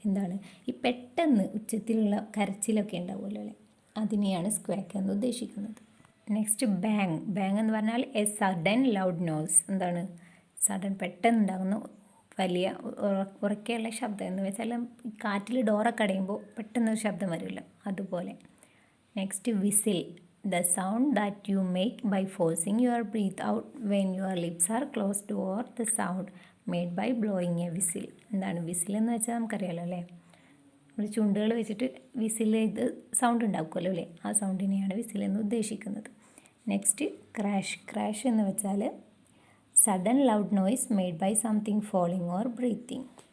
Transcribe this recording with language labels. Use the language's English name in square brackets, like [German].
[Malayalam] എന്താണ് ഈ പെട്ടെന്ന് ഉച്ചത്തിലുള്ള കരച്ചിലൊക്കെ ഉണ്ടാവുമല്ലോ അല്ലേ, അതിനെയാണ് സ്ക്വാക്ക് എന്ന് ഉദ്ദേശിക്കുന്നത്. Next bang. ബാങ് എന്ന് പറഞ്ഞാൽ [English] A sudden loud noise. [Malayalam] എന്താണ് സഡൻ പെട്ടെന്ന് ഉണ്ടാകുന്ന വലിയ ഉറക്കെയുള്ള ശബ്ദം എന്ന് വെച്ചാൽ കാറ്റിൽ ഡോറൊക്കെ അടയുമ്പോൾ പെട്ടെന്നൊരു ശബ്ദം വരുമല്ലോ, അതുപോലെ. [English] Next whistle. The sound that you make by forcing your breath out when your lips are closed, or the sound made by blowing a whistle. [Malayalam] എന്താണ് വിസിൽ എന്ന് വെച്ചാൽ നമുക്കറിയാലോ അല്ലേ, നമ്മൾ ചുണ്ടുകൾ വെച്ചിട്ട് വിസിൽ ചെയ്ത് സൗണ്ട് ഉണ്ടാക്കുമല്ലോ അല്ലേ, ആ സൗണ്ടിനെയാണ് വിസിൽ എന്ന് ഉദ്ദേശിക്കുന്നത്. [English] Next crash. Crash [Malayalam] എന്ന് വെച്ചാൽ [English] Sudden loud noise made by something falling or breathing.